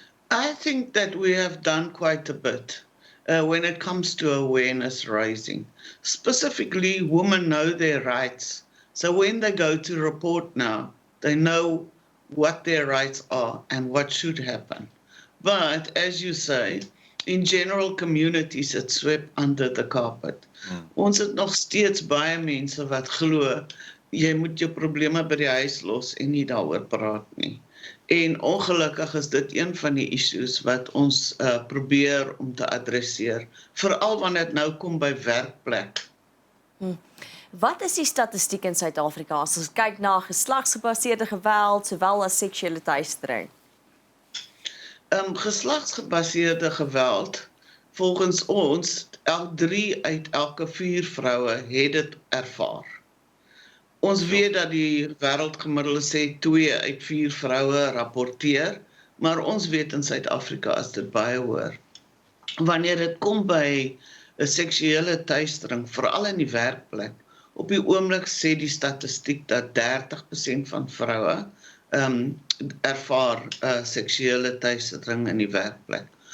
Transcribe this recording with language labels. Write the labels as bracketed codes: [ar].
[en] I think that we have done quite a bit when it comes to awareness raising. Specifically, women know their rights. So when they go to report now, they know what their rights are and what should happen. But as you say, in general communities, it's swept under the carpet. [af] Ons het nog steeds baie mense wat glo jy moet jou probleme by die huis los en nie daaroor praat nie. En ongelukkig is dit een van die issues wat ons probeer om te adresseer, veral wanneer dit nou kom by werkplek. Wat is die statistiek in Suid-Afrika as ons kyk na geslagsgebaseerde geweld sowel as seksuele teistering? Geslagsgebaseerde geweld, volgens ons, 3 uit elke 4 vroue het dit ervaar. Ons weet dat die wêreldgemiddelde sê 2 uit 4 vroue rapporteer, maar ons weet in Suid-Afrika is dit baie hoër. Wanneer dit kom by 'n seksuele teistering, veral in die werkplek, op die oomblik sê die statistiek dat 30% van vroue ervaar seksuele teistering in die werkplek.